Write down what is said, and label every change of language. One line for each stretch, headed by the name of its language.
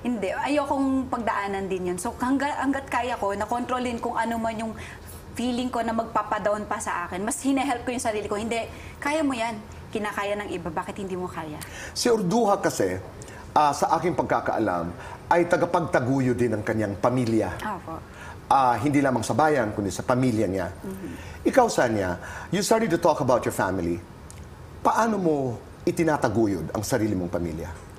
Filipino: Hindi. Ayokong pagdaanan din yun. So, hanggat kaya ko, na-controlin kung ano man yung feeling ko na magpapadown pa sa akin. Mas hinahelp ko yung sarili ko. Hindi, kaya mo yan. Kinakaya ng iba. Bakit hindi mo kaya? Si Orduha kasi, sa aking pagkakaalam, ay tagapagtaguyo din ng kanyang pamilya. Opo. Hindi lamang sa bayan, kundi sa pamilya niya. Ikaw,
English: Sanya, you started to talk about your family.
Filipino: Paano mo itinataguyod ang sarili mong pamilya?